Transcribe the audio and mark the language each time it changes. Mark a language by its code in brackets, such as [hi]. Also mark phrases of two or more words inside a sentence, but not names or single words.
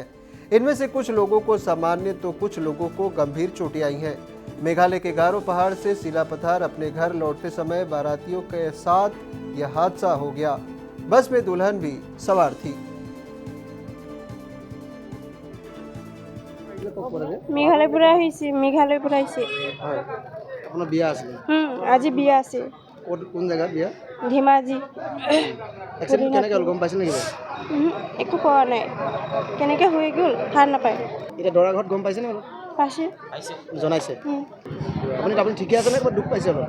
[hi] इनमें से कुछ लोगों को सामान्य तो कुछ लोगों को गंभीर चोटें आई हैं। मेघालय के गारो पहाड़ से सिलापथार अपने घर लौटते समय बारातियों के साथ यह हादसा हो गया। बस में दुल्हन भी सवार थी। मेघालय [as] আপোনাৰ বিয়া আছিল আজি বিয়া আছে কোন জায়গাত বিয়া ধেমাজি এক্সিডেন্ট কেনেকৈ হ'ল গম পাইছে নেকি একো কোৱা নাই কেনেকৈ হৈ গ'ল ঠাৰ নাপায় এটা দৰা ঘৰত গম পাইছে নে অলপ পাইছে জনাইছে আপুনি ঠিকে আছে নে দুখ পাইছে অলপ